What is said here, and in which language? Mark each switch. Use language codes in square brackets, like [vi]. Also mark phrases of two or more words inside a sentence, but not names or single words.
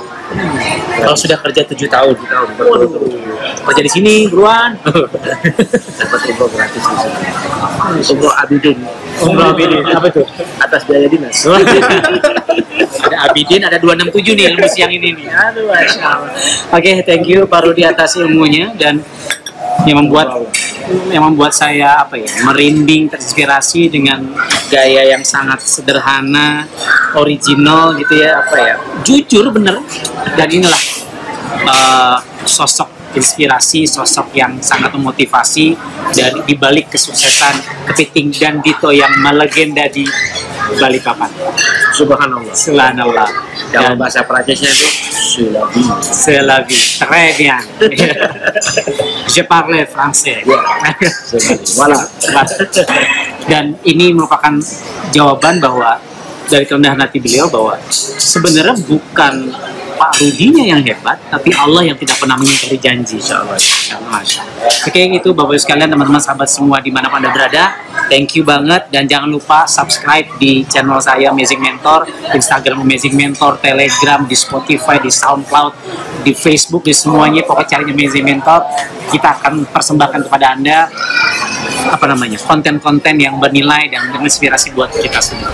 [id] Kalau sudah kerja 7 tahun, Betul. kerja di sini buruan. Dapat umroh gratis di sini. Umroh Abidin. Umroh Abidin, apa tuh? Atas biaya dinas. Ada Abidin, ada 267 nih ilmu siang ini nih. Aduh, [ar] ما شاء الله. [id] Oke, [en] thank you [id] Pak Rudi atas ilmunya dan yang membuat saya merinding, terinspirasi dengan gaya yang sangat sederhana, original gitu ya, jujur bener. Dan inilah sosok inspirasi, sosok yang sangat memotivasi dari dibalik kesuksesan Kepiting dan Dito yang melegenda di Balikpapan. Subhanallah. Subhanallah. Kalau Dan bahasa Prancisnya itu Sulabi. [fr] Selavi, très bien. Je parle français. Voilà. [id] Dan ini merupakan jawaban bahwa dari kerendahan hati beliau bahwa sebenarnya bukan Pak Rudinya yang hebat, tapi Allah yang tidak pernah mengingkari janji. Insyaallah. Oke, itu Bapak Ibu sekalian, teman-teman sahabat semua dimanapun Anda berada, [en] thank you [id] banget dan jangan lupa subscribe di channel saya Amazing Mentor, Instagram Amazing Mentor, Telegram, di Spotify, di SoundCloud, di Facebook, di semuanya. Pokoknya cari Amazing Mentor. Kita akan persembahkan kepada Anda konten-konten yang bernilai dan menginspirasi buat kita semua.